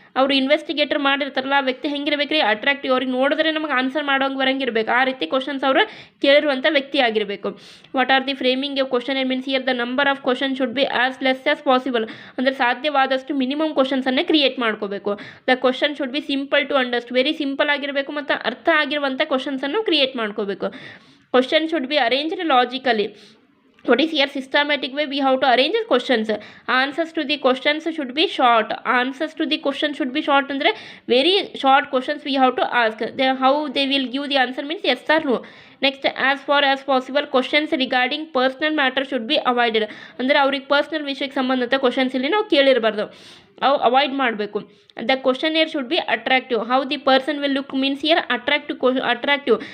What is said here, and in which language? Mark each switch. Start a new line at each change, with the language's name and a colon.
Kannada: ಅವರು ಇನ್ವೆಸ್ಟಿಗೇಟರ್ ಮಾಡಿರ್ತಾರಲ್ಲ ಆ ವ್ಯಕ್ತಿ ಹೆಂಗಿರ್ಬೇಕು ರೀ, ಅಟ್ರಾಕ್ಟಿವ್. ಅವ್ರಿಗೆ ನೋಡಿದ್ರೆ ನಮಗೆ ಆನ್ಸರ್ ಮಾಡೋಂಗೆ ಬರಂಗಿರ್ಬೇಕು, ಆ ರೀತಿ ಕ್ವಶನ್ಸ್ ಅವರು ಕೇಳಿರುವಂಥ ವ್ಯಕ್ತಿ ಆಗಿರಬೇಕು.
English: What are the framing a questionnaire means here the number of question should be as less as possible.
Kannada: ಅಂದರೆ ಸಾಧ್ಯವಾದಷ್ಟು ಮಿನಿಮಮ್ ಕ್ವಶನ್ಸನ್ನೇ ಕ್ರಿಯೇಟ್ ಮಾಡ್ಕೋಬೇಕು.
English: The question should be simple to understand.
Kannada: Very simple ಆಗಿರಬೇಕು ಮತ್ತು ಅರ್ಥ ಆಗಿರುವಂಥ ಕ್ವಶನ್ಸನ್ನು ಕ್ರಿಯೇಟ್ ಮಾಡ್ಕೋಬೇಕು.
English: Question should be arranged logically. What is here systematic way we have to arrange questions. Answers to the questions should be short. Answers to the question should be short ಅಂದರೆ very short questions we have to ask. How they will give the answer means yes or no. Next, as far as possible questions regarding personal matter should be avoided.
Kannada: ಅಂದರೆ ಅವ್ರಿಗೆ personal ವಿಷಯಕ್ಕೆ ಸಂಬಂಧಿತ questions ಇಲ್ಲಿ ನಾವು ಕೇಳಿರಬಾರ್ದು, ಅವು avoid ಮಾಡಬೇಕು.
English: The questionnaire should be attractive. How the person will look means here attractive.